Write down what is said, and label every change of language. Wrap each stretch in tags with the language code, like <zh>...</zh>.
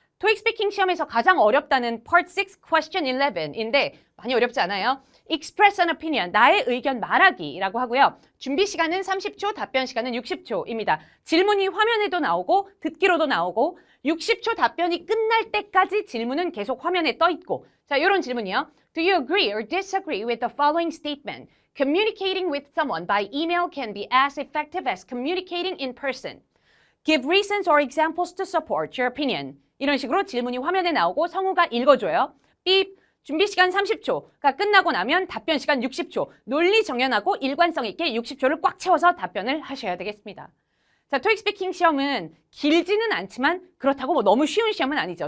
<ko>토익 스피킹 시험에서 가장 어렵다는 Part 6 Question 11인데 많이 어렵지 않아요?</ko> <en>Express an opinion,</en> <ko>나의 의견 말하기라고 하고요. 준비 시간은 30초, 답변 시간은 60초입니다. 질문이 화면에도 나오고 듣기로도 나오고 60초 답변이 끝날 때까지 질문은 계속 화면에 떠 있고 자, 이런 질문이요.</ko> <en>Do you agree or disagree with the following statement? Communicating with someone by email can be as effective as communicating in person. Give reasons or examples to support your opinion.</en> <ko>이런 식으로 질문이 화면에 나오고 성우가 읽어줘요. 삐 준비 시간 30초가 끝나고 나면 답변 시간 60초. 논리 정연하고 일관성 있게 60초를 꽉 채워서 답변을 하셔야 되겠습니다. 자, 토익 스피킹 시험은 길지는 않지만 그렇다고 뭐 너무 쉬운 시험은 아니죠.</ko>